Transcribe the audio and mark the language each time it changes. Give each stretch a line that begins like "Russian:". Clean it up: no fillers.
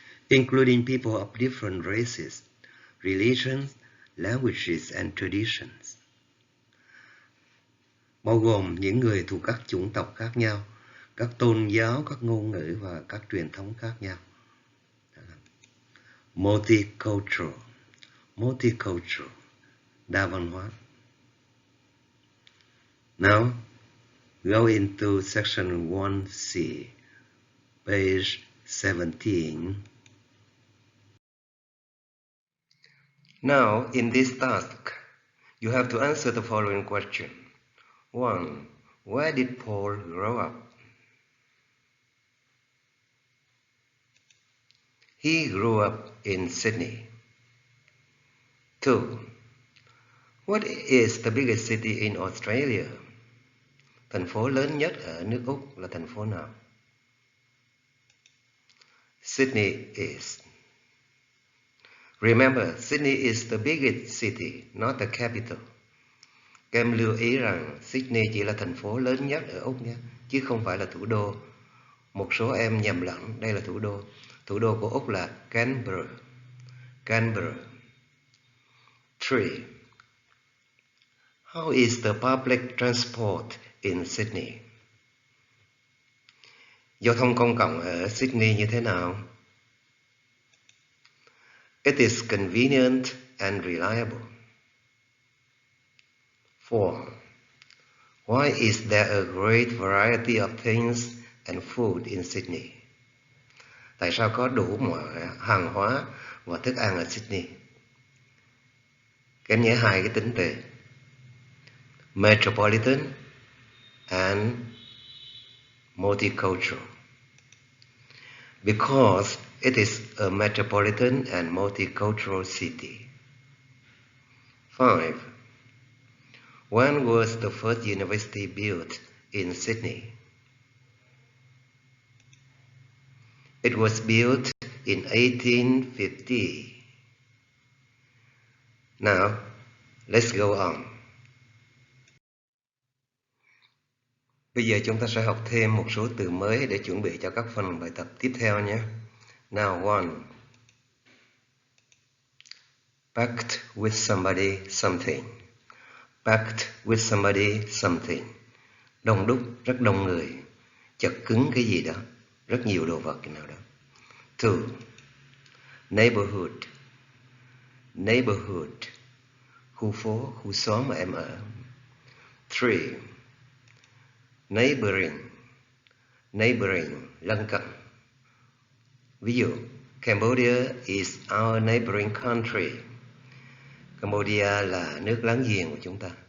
English: Including people of different races, religions, languages and traditions.
Vietnamese: Bao gồm những người thuộc các chủng tộc khác nhau, các tôn giáo, các ngôn ngữ và các truyền thống khác nhau.
English: Multicultural. Multicultural.
Vietnamese: Đa văn hóa.
English: Now, go into section 1C, Page 17. Now, in this task, you have to answer the following question. 1. Where did Paul grow up? He grew up in Sydney. 2. What is the biggest city in Australia?
Vietnamese: Thành phố lớn nhất ở nước Úc là thành phố nào?
English: Sydney is. Remember, Sydney is the biggest city, not the capital.
Vietnamese: Các em lưu ý rằng Sydney chỉ là thành phố lớn nhất ở Úc nhé, chứ không phải là thủ đô. Một số em nhầm lẫn, đây là thủ đô. Thủ đô của Úc là Canberra.
English: Canberra. 3. How is the public transport in Sydney?
Vietnamese: Giao thông công cộng ở Sydney như thế nào?
English: It is convenient and reliable. 4. Why is there a great variety of things and food in Sydney?
Vietnamese: Tại sao có đủ mọi hàng hóa và thức ăn ở Sydney? Các em nhớ hai cái tính từ
English: metropolitan and multicultural. Because it is a metropolitan and multicultural city. 5. When was the first university built in Sydney? It was built in 1850. Now, let's go on.
Vietnamese: Bây giờ chúng ta sẽ học thêm một số từ mới để chuẩn bị cho các phần bài tập tiếp theo nhé.
English: Now, 1. Packed with somebody, something. Packed with somebody, something.
Vietnamese: Đông đúc, rất đông người. Chật cứng cái gì đó. Rất nhiều đồ vật nào đó. 2.
English: Neighborhood. Neighborhood.
Vietnamese: Khu phố, khu xóm mà em ở.
English: 3. Neighboring.
Vietnamese: Neighboring, lân cận. Ví dụ,
English: Cambodia is our neighboring country.
Vietnamese: Cambodia là nước láng giềng của chúng ta.